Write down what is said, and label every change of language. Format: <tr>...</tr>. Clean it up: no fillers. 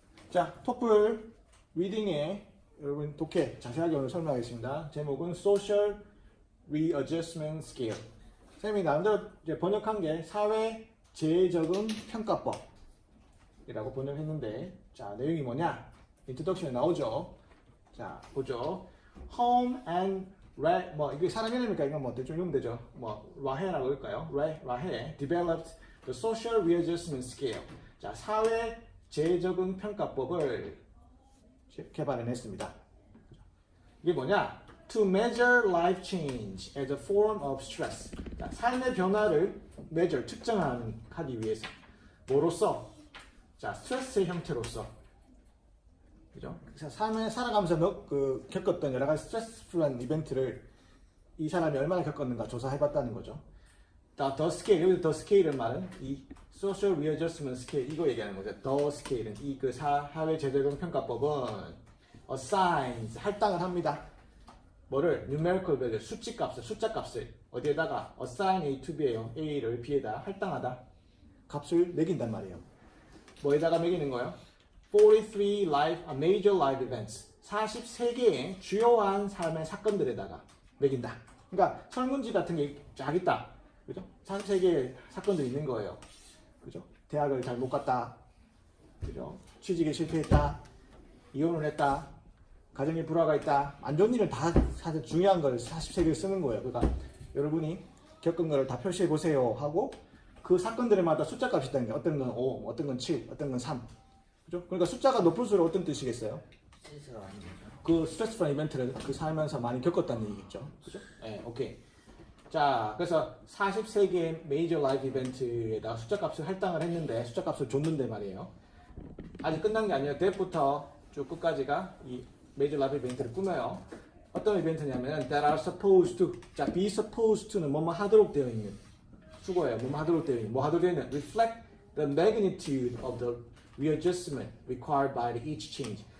<ko>자, 토플 리딩의 여러분 독해 자세하게 오늘 설명하겠습니다.</ko> <en>제목은 Social Readjustment Scale.</en> <ko>선생님이 나름대로 이제 번역한 게 사회 재적응 평가법이라고 번역했는데, 자, 내용이 뭐냐? 인트로덕션에 나오죠. 자, 보죠. Home and 뭐 이게 사람 이름이니까 이건 뭐 대충 읽으면 되죠. 뭐 라헤라고 할까요?</ko> <en>라헤 developed the Social Readjustment Scale.</en> <ko>자, 사회 재적응 평가법을 개발해냈습니다. 이게 뭐냐?</ko> <en>To measure life change as a form of stress.</en> <ko>자, 삶의 변화를 measure, 측정하기 위해서. 뭐로써? 자, 스트레스의 형태로서. 그죠? 삶에 살아가면서 겪었던 여러 가지 스트레스풀한 이벤트를 이 사람이 얼마나 겪었는가 조사해봤다는 거죠.</ko> <en>The scale,</en> <ko>여기서 the scale은 말은 이</ko> <en>social readjustment scale</en> <ko>이거 얘기하는 거죠.</ko> <en>The scale</en> <ko>은 이 그 사회 재적응 평가법은 assigns 할당을 합니다. 뭐를</ko> <en>numerical value</en> <ko>숫자 값을 어디에다가</ko> <en>assign A to B</en> <ko>예요. A를 B에다 할당하다. 값을 매긴단 말이에요. 뭐에다가 매기는 거예요?</ko> <en>43 major life events</en> <ko>43개의 주요한 삶의 사건들에다가 매긴다. 그러니까 설문지 같은 게 쫙 있다. 그죠? 43개의 사건들이 있는 거예요. 그죠? 대학을 잘 못 갔다. 그죠? 취직에 실패했다. 이혼을 했다. 가정에 불화가 있다. 안 좋은 일을 다 사실 중요한 걸 43개를 쓰는 거예요. 그러니까 여러분이 겪은 거를 다 표시해 보세요 하고 그 사건들마다 숫자 값이 있다는 게 어떤 건 5, 어떤 건 7, 어떤 건 3. 그죠? 그러니까 숫자가 높을수록 어떤 뜻이겠어요? 그 스트레스풀한 이벤트를 그 살면서 많이 겪었다는 얘기겠죠. 그죠? 네, 오케이. 자, 그래서 43개의 메이저 라이프 이벤트에다 숫자 값을 할당을 했는데, 숫자 값을 줬는데 말이에요. 아직 끝난 게 아니에요. 대부터 쭉 끝까지가 이 메이저 라이프 이벤트를 꾸며요. 어떤 이벤트냐면,</ko> <en>that are supposed to,</en> <ko>자,</ko> <en>be supposed to</en> <ko>는 뭐뭐 하도록 되어 있는 수고예요. 뭐뭐 하도록 되어 있는,</ko> <en>뭐 하도록 되어 있는, reflect the magnitude of the readjustment required by each change.</en>